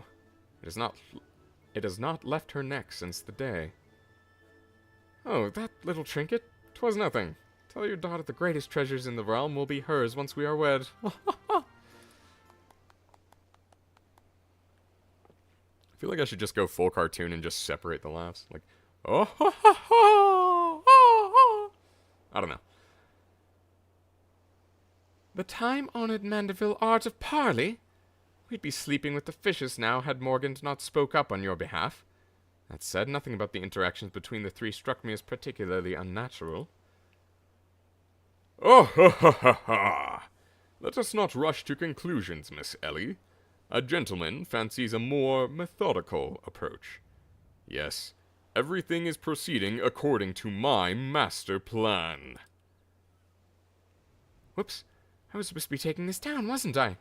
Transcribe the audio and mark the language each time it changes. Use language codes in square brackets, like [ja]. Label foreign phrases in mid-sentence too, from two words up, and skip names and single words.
[en] It has not left her neck since the day. Oh, that little trinket? 'Twas nothing. Tell your daughter the greatest treasures in the realm will be hers once we are wed. I feel like I should just go full cartoon and just separate the laughs. Like, oh ha ha ha! I don't know. The time-honored Manderville art of parley? We'd be sleeping with the fishes now had Morgan not spoke up on your behalf. That said, nothing about the interactions between the three struck me as particularly unnatural. Oh ha ha ha ha! Let us not rush to conclusions, Miss Ellie. A gentleman fancies a more methodical approach. Yes, everything is proceeding according to my master plan. Whoops, I was supposed to be taking this down, wasn't I?